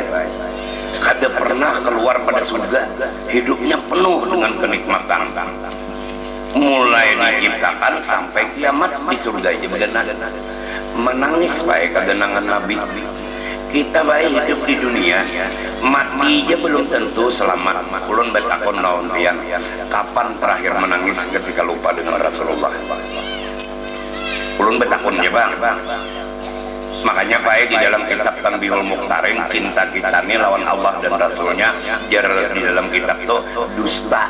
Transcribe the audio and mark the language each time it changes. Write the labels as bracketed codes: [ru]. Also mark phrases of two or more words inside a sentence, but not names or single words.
[bjn] Kada pernah keluar pada surga, hidupnya penuh dengan kenikmatan. Mulai diciptakan sampai kiamat di surga aja benar. Menangis baik kegenangan Nabi. Kita baik hidup di dunia, mati aja belum tentu selamat. Ulun betakon naon pian, kapan terakhir menangis ketika lupa dengan Rasulullah? Ulun betakon ya bang. Makanya baik di dalam kitab Tanbihul Mukhtarin, cinta kita ini lawan Allah dan Rasulnya, jar di dalam kitab tuh dusta.